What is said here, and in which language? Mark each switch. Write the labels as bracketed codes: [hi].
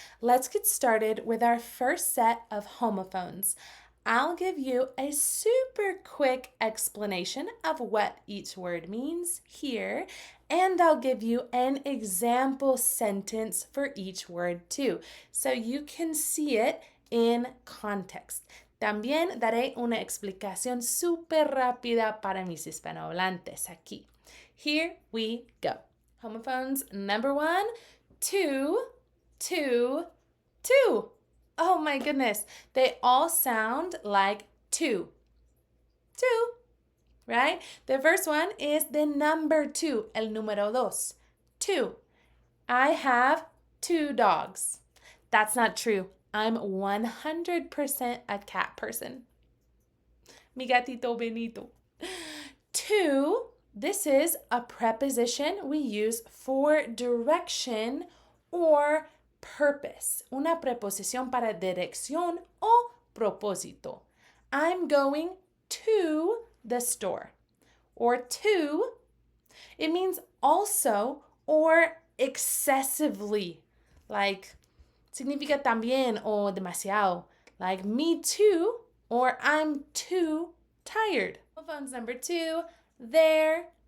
[en] Let's get started with our first set of homophones. I'll give you a super quick explanation of what each word means here, and I'll give you an example sentence for each word too, so you can see it in context. [es] También daré una explicación súper rápida para mis hispanohablantes aquí. [en] Here we go. Homophones number 1, two, two, two. Oh my goodness. They all sound like two. Two, right? The first one is the number 2, [es] el número dos. [en] Two. I have 2 dogs. That's not true. I'm 100% a cat person. [es] Mi gatito Benito. [en] 2, this is a preposition we use for direction or purpose. [es] Una preposición para dirección o propósito. [en] I'm going to the store. Or to, it means also or excessively. Like, [es] significa también o demasiado. [en] Like me too or I'm too tired. Homophones number 2, there.